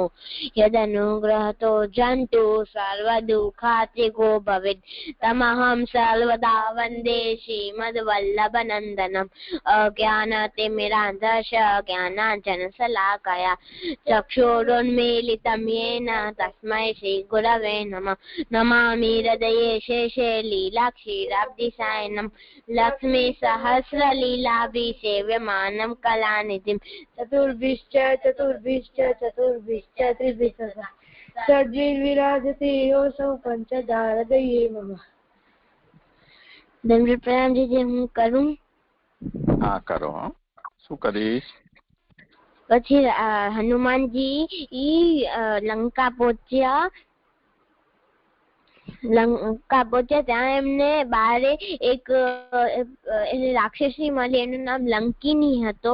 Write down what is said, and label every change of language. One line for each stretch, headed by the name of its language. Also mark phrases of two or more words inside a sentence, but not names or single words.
Sanskrit: यदनुग्रहतो जन्तु सर्वदुःखात्रिको भवेत् तमहं सर्वदा वन्दे श्रीमद्वल्लभनन्दनम् अज्ञानतिमिरान्धस्य ज्ञानाञ्जनशलाकया चक्षुरुन्मीलितं येन तस्मै श्रीगुरवे नमः नमामि हृदये शेषे लीलाक्षीराब्धिसायनं लक्ष्मी सहस्रलीलाभिसेव्यमानं कलानिधिं चतुर्भिश्च त्रिभिः षड्भिर्विराजते योऽसौ पंचधारदये मम
Gujarati: દંડ પ્રણામ જી હું કરું હા કરો શું કરીશ પછી હનુમાનજી લંકા પહોંચ્યા ત્યાં એમને બારે એક રાક્ષસી મળી એનું નામ લંકિની હતો